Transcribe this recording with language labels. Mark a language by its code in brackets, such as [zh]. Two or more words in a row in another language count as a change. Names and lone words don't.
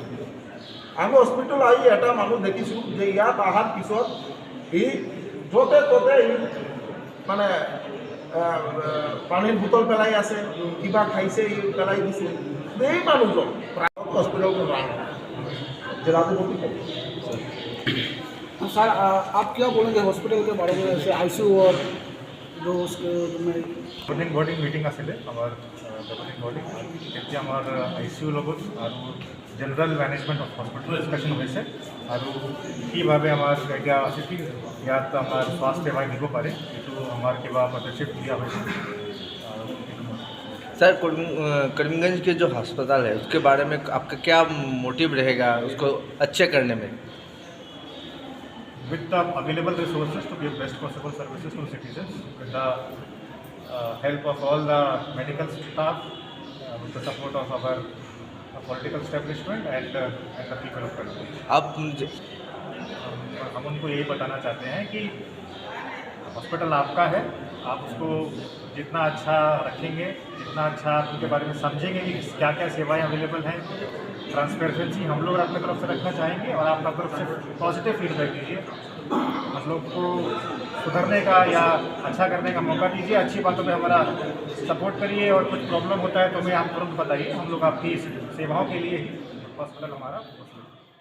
[as] আমি হস্পিটেল আহি এটা মানুহ দেখিছোঁ যে ইয়াত অহাৰ পিছত ই য'তে ত'তে মানে পানীৰ বোতল পেলাই আছে, কিবা খাইছে ই পেলাই দিছে। এই মানুহজন প্ৰাইভেট হস্পিটেলখন ৰান জিলাধিপতি। [hi] सर आप क्या बोलेंगे हॉस्पिटल के बारे में, जैसे आईसीयू और जो उसके [en] governing body meeting [as] আছিলে আমাৰ [en] governing body, [as] এতিয়া আমাৰ আইচিইউ লগত আৰু [en] general management of hospital discussion [as] হৈছে আৰু কিভাৱে আমাৰ এতিয়া ইয়াত আমাৰ স্বাস্থ্য সেৱা দিব পাৰে এইটো আমাৰ কিবা পদক্ষেপ দিয়া হৈছে। [hi] सर करीमगंज के जो अस्पताल है उसके बारे में आपका क्या मोटिव रहेगा उसको अच्छे करने में? [en] With the available resources to give best possible services to citizens, with the help of all the medical staff, with the support of our political establishment and the people of Karachi. [hi] आप हम उनको यही बताना चाहते हैं कि हॉस्पिटल आपका है, आप उसको जितना अच्छा रखेंगे, जितना अच्छा आप उनके बारे में समझेंगे कि क्या क्या सेवाएं अवेलेबल हैं, ट्रांसपेरेंसी हम लोग अपने तरफ से रखना चाहेंगे और आप अपनी तरफ से [en] positive feedback [hi] दीजिए, हम लोग को सुधरने का या अच्छा करने का मौका दीजिए, अच्छी बातों पे हमारा सपोर्ट करिए और कुछ प्रॉब्लम होता है तो हमें आप तुरंत बताइए, हम लोग आपकी सेवाओं के लिए ही हॉस्पिटल हमारा